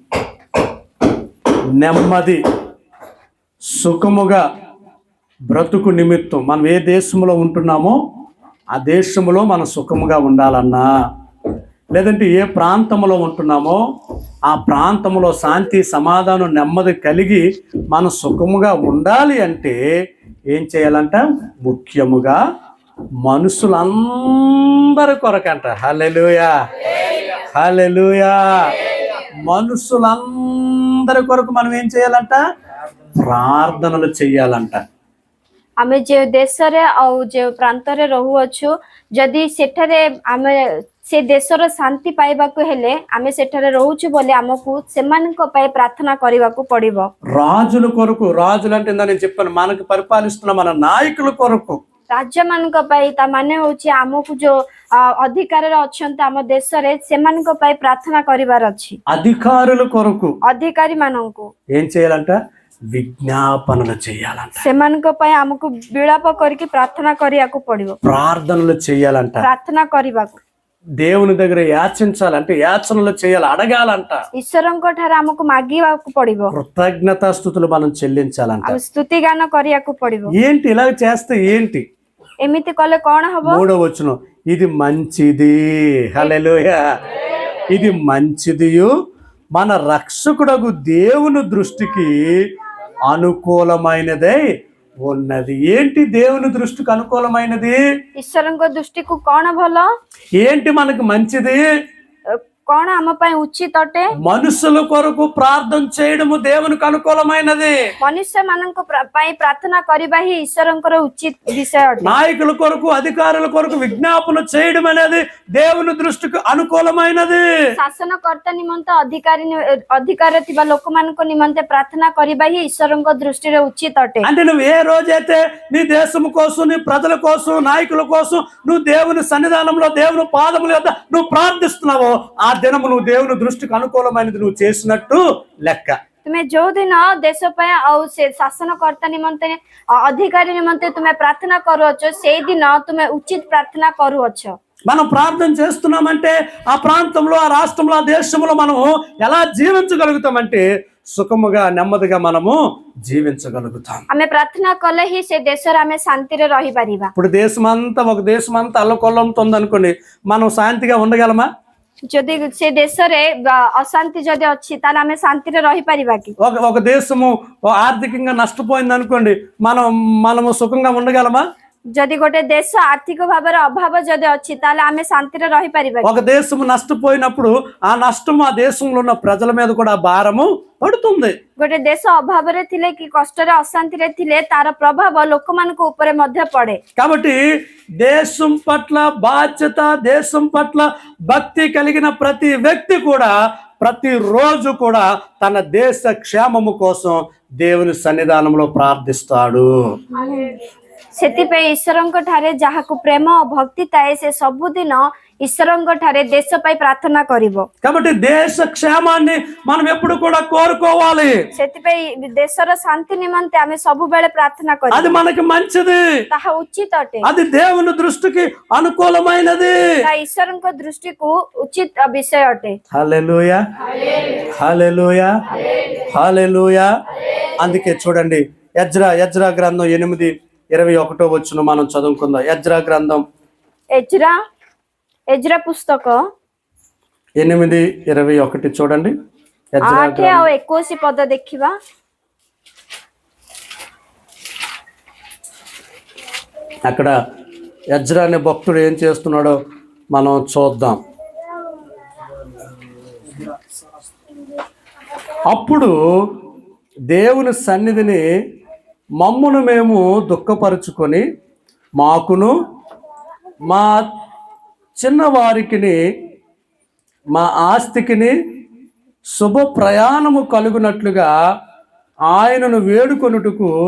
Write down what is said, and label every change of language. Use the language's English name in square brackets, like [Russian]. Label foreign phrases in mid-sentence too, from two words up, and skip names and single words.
[Telugu] నెమ్మది సుఖముగా బ్రతుకు నిమిత్తం మనం ఏ దేశంలో ఉంటున్నామో ఆ దేశంలో మనం సుఖముగా ఉండాలన్నా, లేదంటే ఏ ప్రాంతంలో ఉంటున్నామో ఆ ప్రాంతంలో శాంతి సమాధానం నెమ్మది కలిగి మనం సుఖముగా ఉండాలి అంటే ఏం చేయాలంట? ముఖ్యముగా మనుషులందరి కొరకంట. హల్లెలూయా, హల్లెలూయా. మనుషులందరి కొరకు మనం ఏం చేయాలంట? ప్రార్థనలు చెయ్యాలంట. [Odia] ଆମେ ଯେଉଁ ଦେଶରେ ଆଉ ଯେଉଁ ପ୍ରାନ୍ତରେ ରହୁଅଛୁ, ଯଦି ସେଠାରେ ଆମେ ସେ ଦେଶର ଶାନ୍ତି ପାଇବାକୁ ହେଲେ ଆମେ ସେଠାରେ ରହୁଛୁ ବୋଲି ଆମକୁ ସେମାନଙ୍କ ପାଇଁ ପ୍ରାର୍ଥନା କରିବାକୁ ପଡିବ। [Telugu] రాజుల కొరకు, రాజులు అంటే నేను చెప్పాను మనకు పరిపాలిస్తున్న మన నాయకుల కొరకు, [Odia] ରାଜ୍ୟମାନଙ୍କ ପାଇଁ ତା ମାନେ ହଉଛି ଆମକୁ ଯୋଉ ଅଧିକାରରେ ଅଛନ୍ତି ଆମ ଦେଶରେ ସେମାନଙ୍କ ପାଇଁ ପ୍ରାର୍ଥନା କରିବାର ଅଛି। [Telugu] అధికారుల కొరకు [Odia] ଅଧିକାରୀ ମାନଙ୍କୁ [Telugu] ఏం చేయాలంట? విజ్ఞాపనలు చేయాలంట, [Odia] ସେମାନଙ୍କ ପାଇଁ ଆମକୁ ବିଳାପ କରିକି ପ୍ରାର୍ଥନା କରିବାକୁ ପଡିବ, [Telugu] ప్రార్థనలు చేయాలంట, [Odia] ପ୍ରାର୍ଥନା କରିବାକୁ, [Telugu] దేవుని దగ్గర యాచించాలంటే యాచనలు చేయాలి, అడగాలంట, [Odia] ଈଶ୍ୱରଙ୍କ ଠାରେ ଆମକୁ ମାଗିବାକୁ ପଡିବ, [Telugu] కృతజ్ఞతాస్తుతులు మనం చెల్లించాలంట, [Odia] ଆଉ ସ୍ତୁତି ଗାନ କରିବାକୁ ପଡିବ। [Telugu] ఏంటి ఇలా చేస్తే ఏంటి? [Odia] ଏମିତି କଲେ କଣ ହବ? [Telugu] 3వ వచనం, ఇది మంచిది. హల్లెలూయా. ఇది మంచిదియు మన రక్షకుడగు దేవుని దృష్టికి అనుకూలమైనదే ఉన్నది. ఏంటి దేవుని దృష్టికి అనుకూలమైనది? [Odia] ଈଶ୍ୱରଙ୍କ ଦୃଷ୍ଟିକୁ କଣ ଭଲ, [Telugu] ఏంటి మనకు మంచిది? [Odia] କଣ ଆମ ପାଇଁ ଉଚିତ ଅଟେ? [Telugu] మనుషుల కొరకు ప్రార్థన చేయడము దేవునికి అనుకూలమైనది. [Odia] ମନୁଷ୍ୟ ମାନଙ୍କ ପାଇଁ ପ୍ରାର୍ଥନା କରିବା ହିଁ ଈଶ୍ୱରଙ୍କର ଉଚିତ ବିଷୟ ଅଟେ। [Telugu] నాయకుల కొరకు, అధికారుల కొరకు విజ్ఞాపన చేయడం అనేది దేవుని దృష్టికి అనుకూలమైనది। [Odia] ଶାସନକର୍ତ୍ତା ନିମନ୍ତେ ଅଧିକାର ଥିବା ଲୋକମାନଙ୍କ ନିମନ୍ତେ ପ୍ରାର୍ଥନା କରିବା ହିଁ ଈଶ୍ୱରଙ୍କ ଦୃଷ୍ଟିରେ ଉଚିତ ଅଟେ। [Telugu] అంటే నువ్వు ఏ రోజైతే నీ దేశం కోసం, నీ ప్రజల కోసం, నాయకుల కోసం నువ్వు దేవుని సన్నిధానంలో, దేవుని పాదముల యొద్ద నువ్వు ప్రార్థిస్తున్నావో ఆ దినము నువ్వు దేవుని దృష్టికి అనుకూలమైనది నువ్వు చేసినట్టు లెక్క। [Odia] ତୁମେ ଯୋଉ ଦିନ ଦେଶ ପାଇଁ ଆଉ ସେ ଶାସନକର୍ତ୍ତା ନିମନ୍ତେ ଅଧିକାରୀ ନିମନ୍ତେ ତୁମେ ପ୍ରାର୍ଥନା କରୁଅଛ, ସେଇ ଦିନ ତୁମେ ଉଚିତ ପ୍ରାର୍ଥନା କରୁଅଛ। [Telugu] మనం ప్రార్థన చేస్తున్నామంటే ఆ ప్రాంతంలో, ఆ రాష్ట్రంలో, ఆ దేశంలో మనము ఎలా జీవించగలుగుతామంటే సుఖముగా నెమ్మదిగా మనము జీవించగలుగుతాం। [Odia] ଆମେ ପ୍ରାର୍ଥନା କଲେ ହିଁ ସେ ଦେଶରେ ଆମେ ଶାନ୍ତିରେ ରହିପାରିବା। [Telugu] ఇప్పుడు ఒక దేశం అంతా అల్లకొల్లంతో ఉందనుకోండి, మనం శాంతిగా ఉండగలమా? [Odia] ଯଦି ସେ ଦେଶରେ ଅଶାନ୍ତି ଯଦି ଅଛି ତାହେଲେ ଆମେ ଶାନ୍ତିରେ ରହିପାରିବା କି? [Telugu] ఒక దేశము ఆర్థికంగా నష్టపోయింది అనుకోండి, మనము సుఖంగా ఉండగలమా? [Odia] ଯଦି ଗୋଟେ ଦେଶ ଆର୍ଥିକ ଭାବରେ ଅଭାବ ଯଦି ଅଛି ତାହେଲେ ଆମେ ଶାନ୍ତିରେ ରହିପାରିବା କି? [Telugu] ఒక దేశము నష్టపోయినప్పుడు ఆ నష్టం ఆ దేశంలో ఉన్న ప్రజల మీద కూడా భారము పడుతుంది। [Odia] ଗୋଟେ ଦେଶ ଅଭାବରେ ଥିଲେ କି କଷ୍ଟରେ ଅଶାନ୍ତିରେ ଥିଲେ ତାର ପ୍ରଭାବ ଲୋକମାନଙ୍କ ଉପରେ ମଧ୍ୟ ପଡେ। [Telugu] కాబట్టి దేశం పట్ల బాధ్యత, దేశం పట్ల భక్తి కలిగిన ప్రతి వ్యక్తి కూడా ప్రతిరోజు కూడా తన దేశ క్షేమము కోసం దేవుని సన్నిధానంలో ప్రార్థిస్తాడు। [Odia] ସେଥିପାଇଁ ଈଶ୍ୱରଙ୍କ ଠାରେ ଯାହାକୁ ପ୍ରେମ ଓ ଭକ୍ତି ଥାଏ ସେ ସବୁଦିନ ଈଶ୍ୱରଙ୍କ ଠାରେ ଦେଶ ପାଇଁ ପ୍ରାର୍ଥନା କରିବ। [Telugu] కాబట్టి దేశ క్షేమాన్ని మనం ఎప్పుడు కూడా కోరుకోవాలి। [Odia] ସେଥିପାଇଁ ଦେଶର ଶାନ୍ତି ନିମନ୍ତେ ଆମେ ସବୁବେଳେ ପ୍ରାର୍ଥନା କରିବା। [Telugu] అది మనకి మంచిది, [Odia] ତାହା ଉଚିତ ଅଟେ, [Telugu] అది దేవుని దృష్టికి అనుకూలమైనది। [Odia] ତାହା ଈଶ୍ୱରଙ୍କ ଦୃଷ୍ଟିକୁ ଉଚିତ ବିଷୟ ଅଟେ। [Telugu] హల్లెలూయా, హల్లెలూయా, హల్లెలూయా। అందుకే చూడండి, యెజ్రా గ్రంథం 8:21 వచనం మనం చదువుకుందాం। యెజ్రా గ్రంథం [Odia] ఎజ్రా పుస్తక [Telugu] 8:21 చూడండి। [Odia] 8 ଆଉ 21 ପଦ ଦେଖିବା। [Telugu] అక్కడ యెజ్రా అనే భక్తుడు ఏం చేస్తున్నాడో మనం చూద్దాం। అప్పుడు దేవుని సన్నిధిని మమ్మును మేము దుఃఖపరుచుకొని మాకును మా చిన్నవారికిని మా ఆస్తికిని శుభ ప్రయాణము కలుగునట్లుగా ఆయనను వేడుకొనుటకు